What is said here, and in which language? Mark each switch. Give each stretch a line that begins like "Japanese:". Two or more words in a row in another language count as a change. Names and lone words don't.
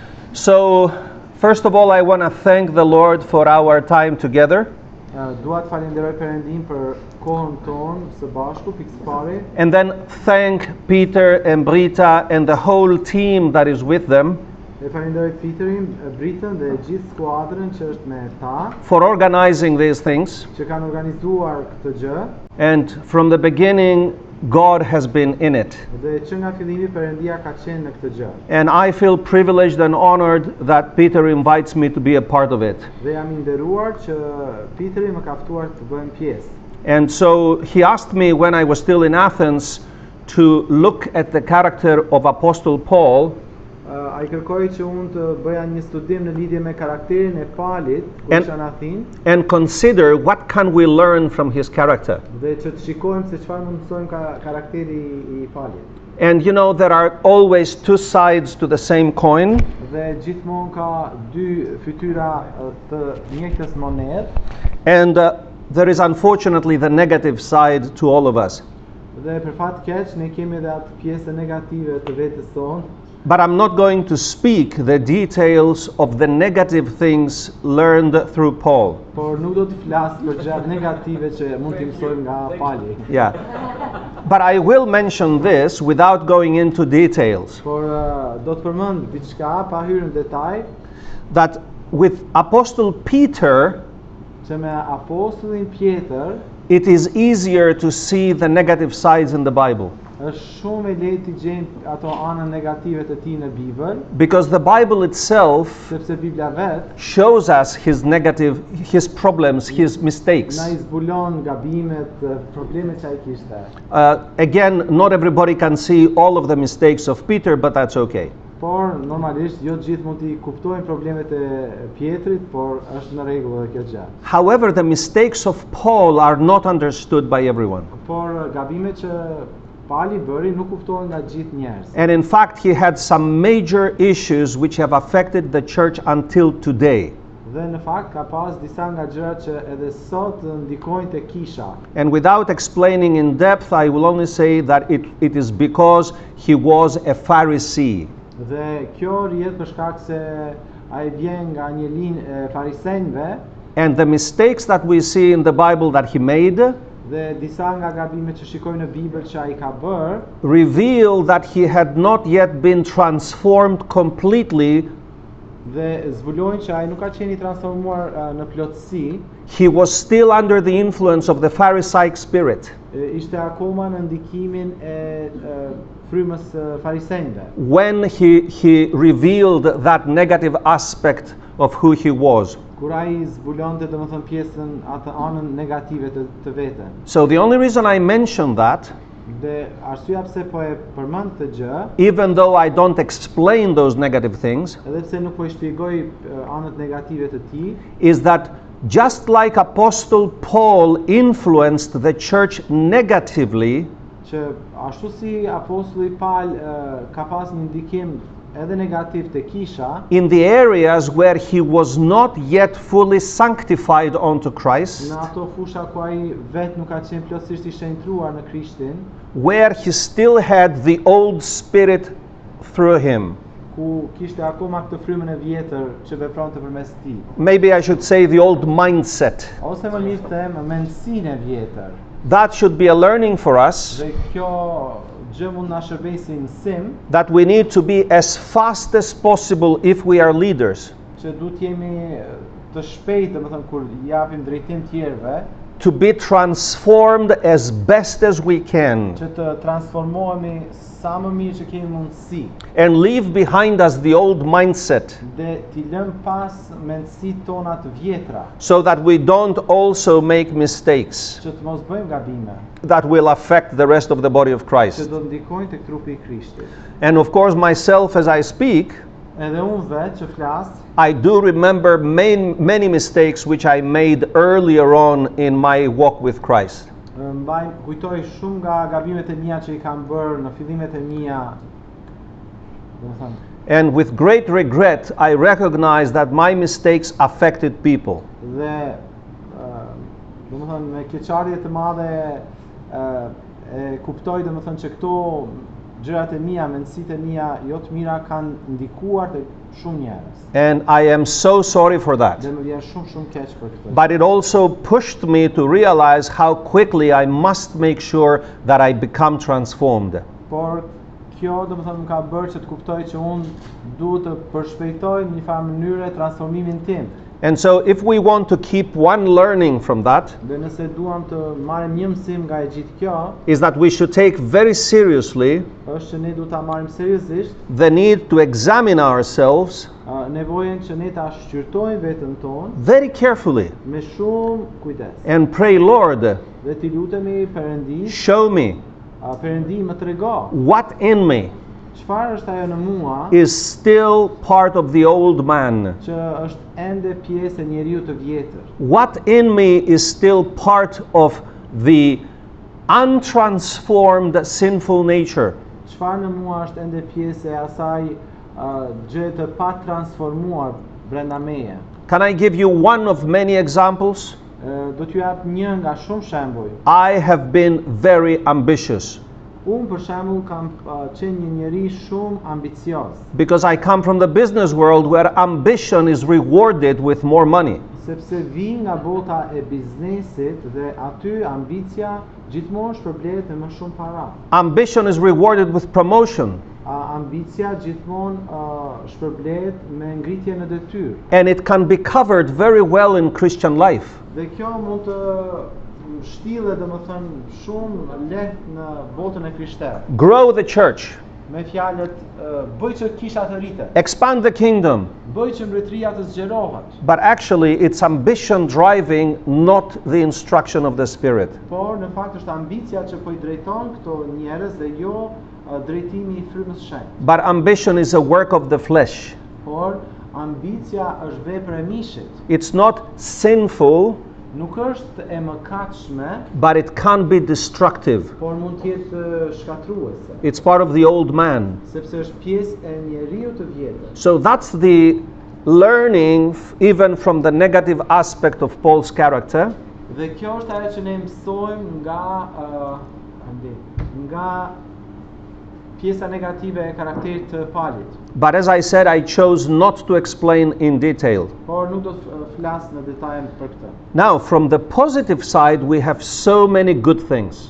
English: So, first of all, I want to thank the Lord for our time together.
Albanian: Dua të falenderoj Perëndin për kohën tonë së bashku, pikë pare.
English: And then thank Peter and Brita and the whole team that is with them
Albanian: E falenderoj Peterin, Britën dhe gjithë skuadrën që është me ta,
English: for organizing these things.
Albanian: që kanë organizuar këtë gjë.
English: And from the beginning, God has been in it.
Albanian: Dhe që nga fillimi Perëndia ka qenë në këtë gjë.
English: And I feel privileged and honored that Peter invites me to be a part of it.
Albanian: Dhe jam i nderuar që Peteri më ka ftuar të bëhem pjesë.
English: And so he asked me when I was still in Athens to look at the character of Apostle Paul
Albanian: Ai kërkoi që unë të bëja një studim në lidhje me karakterin e Palit, kur isha në Athinë,
English: and consider what can we learn from his character.
Albanian: dhe që të shikojmë se çfarë mund të mësojmë karakteri i Palit.
English: And you know, there are always two sides to the same coin.
Albanian: Dhe gjithmonë ka dy fytyra të njëjtës monedë,
English: And there is unfortunately the negative side to all of us.
Albanian: dhe për fat keq ne kemi edhe atë pjesë negative të vetes tonë.
English: But I'm not going to speak the details of the negative things learned through Paul.
Albanian: Por nuk do të flas për gjërat negative që mund t'i mësojmë nga Pali.
English: Yeah. But I will mention this without going into details.
Albanian: Por do të përmend diçka pa hyrë në detaj,
English: That with Apostle Peter,
Albanian: që me apostullin Pjetër
English: it is easier to see the negative sides in the Bible.
Albanian: është shumë e lehtë të gjejmë ato anën negative të tij në Bibël,
English: Because the Bible itself
Albanian: sepse Bibla vet
English: shows us his problems, his mistakes.
Albanian: na i zbulon gabimet, problemet që ai kishte.
English: Again, not everybody can see all of the mistakes of Peter, but that's okay.
Albanian: Por normalisht jo të gjithë mund t'i kuptojnë problemet e Pjetrit, por është në rregull edhe kjo gjë.
English: However, the mistakes of Paul are not understood by everyone.
Albanian: Por gabimet që Pali bëri nuk kuptohen nga gjithë njerëzit.
English: And in fact, he had some major issues which have affected the church until today.
Albanian: Dhe në fakt ka pas disa nga gjërat që edhe sot ndikojnë te kisha.
English: And without explaining in depth, I will only say that it is because he was a Pharisee.
Albanian: Dhe kjo rrihet për shkak se ai vjen nga një linjë e farisejve.
English: And the mistakes that we see in the Bible that he made
Albanian: Dhe disa nga gabimet që shikojnë në Bibël që ai ka bërë,
English: reveal that he had not yet been transformed completely.
Albanian: dhe zbulojnë që ai nuk ka qenë i transformuar në plotësi.
English: He was still under the influence of the Pharisaic spirit.
Albanian: Ishte akoma në ndikimin e frymës farisejve.
English: When he revealed that negative aspect of who he was.
Albanian: Kur ai zbulonte domethënë pjesën atë anën negative të vetën.
English: So the only reason I mention that,
Albanian: Dhe arsyeja pse po e përmend këtë gjë,
English: even though I don't explain those negative things,
Albanian: edhe pse nuk po i shpjegoj anët negative të tij,
English: is that just like Apostle Paul influenced the church negatively,
Albanian: që ashtu si apostulli Paul ka pas një ndikim edhe negativ te kisha,
English: in the areas where he was not yet fully sanctified unto Christ,
Albanian: në ato fusha ku ai vet nuk ka qenë plotësisht i shenjtruar në Krishtin,
English: where he still had the old spirit through him.
Albanian: ku kishte akoma këtë frymën e vjetër që vepronte përmes tij.
English: Maybe I should say the old mindset.
Albanian: Ose më mirë të them mendsinë e vjetër.
English: That should be a learning for us,
Albanian: Dhe kjo gjë mund na shërbejë si mësim,
English: that we need to be as fast as possible if we are leaders,
Albanian: që duhet jemi të shpejtë, domethënë kur japim drejtim tjerëve,
English: to be transformed as best as we can,
Albanian: që të transformohemi sa më mirë që kemi mundësi,
English: and leave behind us the old mindset,
Albanian: dhe t'i lëm pas mendësitë tona të vjetra,
English: so that we don't also make mistakes
Albanian: që të mos bëjmë gabime,
English: that will affect the rest of the body of
Albanian: që
English: Christ.
Albanian: do ndikojnë tek trupi i Krishtit.
English: And of course, myself as I speak,
Albanian: Edhe unë vetë që flas,
English: I do remember many mistakes which I made earlier on in my walk with Christ.
Albanian: Kujtoj shumë nga gabimet e mia që i kam bërë në fillimet e mia, domethënë.
English: And with great regret, I recognize that my mistakes affected people.
Albanian: Dhe domethënë me keqardhje të madhe e kuptoj domethënë që këto gjërat e mia, mendësitë e mia jo të mira kanë ndikuar tek shumë njerëz.
English: And I am so sorry for that.
Albanian: Dhe më vjen shumë keq për këtë.
English: But it also pushed me to realize how quickly I must make sure that I become transformed.
Albanian: Por kjo domethënë më ka bërë që të kuptoj që unë duhet të përshpejtoj në një farë mënyrë transformimin tim.
English: And so if we want to keep one learning from that,
Albanian: Dhe nëse duam të marrim një mësim nga e gjithë kjo,
English: is that we should take very seriously
Albanian: është që ne duhet ta marrim seriozisht
English: the need to examine ourselves
Albanian: nevojën që ne ta shqyrtojmë veten tonë
English: very carefully
Albanian: me shumë kujdes.
English: and pray, Lord,
Albanian: Dhe t'i lutemi Perëndis,
English: show me
Albanian: Perëndi më trego
English: what in me
Albanian: çfarë është ajo në mua
English: is still part of the old man.
Albanian: që është ende pjesë e njeriu të vjetër.
English: What in me is still part of the untransformed sinful nature.
Albanian: Çfarë në mua është ende pjesë e asaj gjë të pa transformuar brenda meje.
English: Can I give you one of many examples?
Albanian: Do t'ju jap një nga shumë shembuj.
English: I have been very ambitious
Albanian: Unë për shembull kam qenë një njeri shumë ambicioz,
English: because I come from the business world where ambition is rewarded with more money.
Albanian: sepse vi nga bota e biznesit dhe aty ambicia gjithmonë shpërblet me më shumë para.
English: Ambition is rewarded with promotion,
Albanian: Ambicia gjithmonë shpërblet me ngritje në detyrë.
English: and it can be covered very well in Christian life.
Albanian: Dhe kjo mund të shtillet domethënë shumë lehtë në botën e krishterë.
English: Grow the church,
Albanian: Me fjalët bëj që kisha të rritet,
English: expand the kingdom,
Albanian: bëj që mbretëria të zgjerohet.
English: but actually it's ambition driving, not the instruction of the Spirit.
Albanian: Por në fakt është ambicia që po I drejton këto njerëz dhe jo drejtimi I frymës së shenjtë.
English: But ambition is a work of the flesh.
Albanian: Por ambicia është vepër e mishit.
English: It's not sinful,
Albanian: Nuk është e mëkatshme,
English: but it can be destructive.
Albanian: por mund të jetë shkatruese,
English: It's part of the old man.
Albanian: sepse është pjesë e njeriu të vjetër.
English: So that's the learning even from the negative aspect of Paul's character.
Albanian: Dhe kjo është ajo që ne mësojmë nga pjesa negative e karakterit të Palit.
English: But as I said, I chose not to explain in detail.
Albanian: Por nuk do të flas në detaje për këtë.
English: Now, from the positive side, we have so many good things.